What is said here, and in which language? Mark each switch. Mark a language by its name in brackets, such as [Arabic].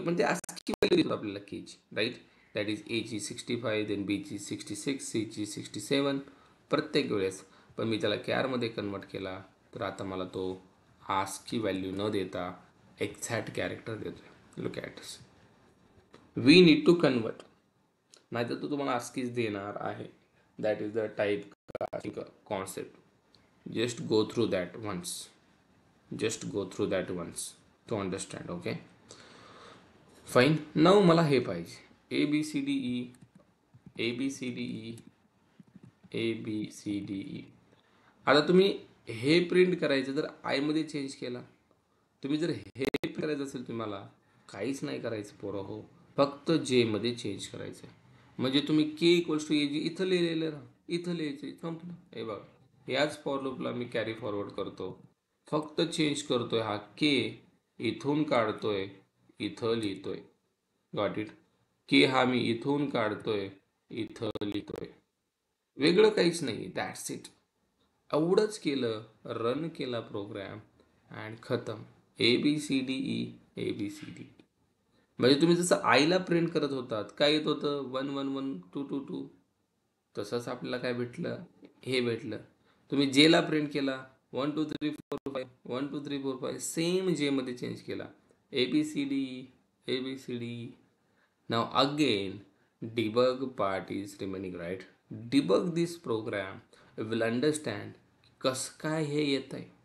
[Marathi] पण ते ASCII value देतो आपल्याला केची, राईट. [English] that is एची 65, then बीची 66, सीची 67 [Marathi] प्रत्येक वेळेस. पण मी त्याला कॅरमध्ये कन्वर्ट केला, तर आता मला तो आस्की व्हॅल्यू न देता एक्झॅक्ट कॅरेक्टर देतोय. [English] look at this, we need to convert, [Marathi] नाहीतर तो तुम्हाला आस्कीच देणार आहे. [English] That is the type concept. Just go through that once, just go through that once to understand, okay. Fine. [Marathi] नाव मला हे पाहिजे A B C D E, A B C D E, A B C D E. आता तुम्ही हे print करायचं जर आयमध्ये change केला, तुम्ही जर हे प्रिंट करायचं असेल तुम्हाला काहीच नाही करायचं पोरं हो, फक्त जेमध्ये चेंज करायचं. म्हणजे तुम्ही के इक्वल्स टू ए जी इथं लिहिलेलं ना, इथं लिहायचं, संपलं. हे बघा याच फॉर लूपला मी कॅरी फॉरवर्ड करतो, फक्त चेंज करतोय, हा के इथून काढतोय इथं लिहितोय. [English] Got it. [Marathi] के हा मी इथून काढतोय इथं लिहितोय, वेगळं काहीच नाही. [English] That's it. [Marathi] एवढंच केलं, रन केला प्रोग्राम अँड खतम. A B C D E, A B C D. म्हणजे तुम्ही जसं आईला प्रिंट करत होतात, काय येत होतं 1 1 1 2 2 2, तसंच आपल्याला काय भेटलं, हे भेटलं. तुम्ही जेला प्रिंट केला, 1 2 3 4 5 1 2 3 4 5 सेम जे मध्ये चेंज केला. ABCD ABCD. [English] Now again debug part is remaining, right? Debug this program, will understand [Marathi] कस काय हे येत आहे.